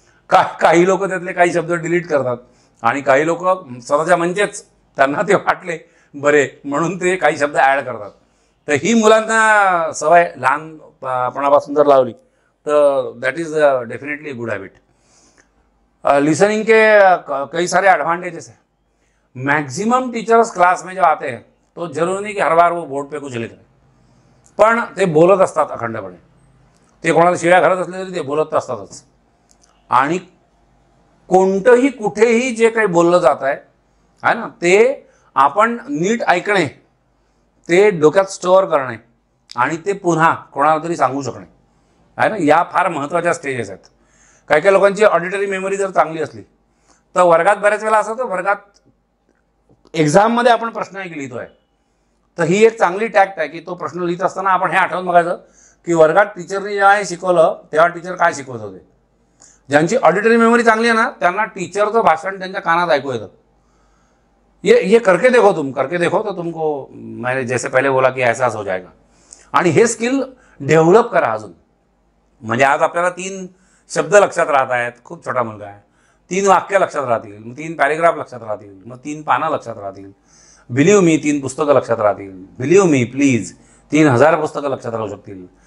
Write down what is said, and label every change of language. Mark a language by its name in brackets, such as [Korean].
[Marathi] काही लोक त्यातले काही शब्द डिलीट करतात, आणि काही लोक स्वतःच्या म्हणजेच त्यांना ते वाटले बरे म्हणून ते काही शब्द ॲड करतात. तर ही मुलांना सवय लहानपणापासून जर लावली तर [English] That is definitely good habit. [Hindi] Listening के कई सारे एडवांटेजेस हैं. मैक्सिमम टीचर्स क्लास में जो आते हैं तो जरूर नहीं कि हर बार वो बोर्ड पे कुछ लिख रहे, [Marathi] पण ते बोलत असतात अखंडपणे. ते कोणाला शिव्या घालत असले तरी ते बोलत असतातच. आणि कोणतंही कुठेही जे काही बोललं जात आहे ना, ते आपण नीट ऐकणे, ते डोक्यात स्टोअर करणे, आणि ते पुन्हा कोणाला तरी सांगू शकणे आहे ना, या फार महत्त्वाच्या स्टेजेस आहेत. काही काही लोकांची ऑडिटरी मेमरी जर चांगली असली तर वर्गात बऱ्याच वेळा असं होतं, वर्गात एक्झाममध्ये आपण प्रश्न एक लिहितोय तर ही एक चांगली टॅक्ट आहे की तो प्रश्न लिहित असताना आपण हे आठवून बघायचं की वर्गात टीचरने जेव्हा हे शिकवलं तेव्हा टीचर काय शिकवत होते. ज्यांची ऑडिटरी मेमरी चांगली आहे ना त्यांना टीचरचं भाषण त्यांच्या कानात ऐकू येतं. [Hindi] ये करके देखो तो तुमको मैंने जैसे पहले बोला की एहसास हो जाएगा. [Marathi] आणि हे स्किल डेव्हलप करा अजून. म्हणजे आज आपल्याला 3 शब्द लक्षात राहत आहेत, खूप छोटा मुलगा आहे, 3 वाक्य लक्षात राहतील, मग 3 पॅरेग्राफ लक्षात राहतील, मग 3 पानं लक्षात राहतील. [English] believe me [Marathi] 3 पुस्तकं लक्षात राहतील. बिलीव्ह मी प्लीज 3000 पुस्तकं लक्षात राहू शकतील.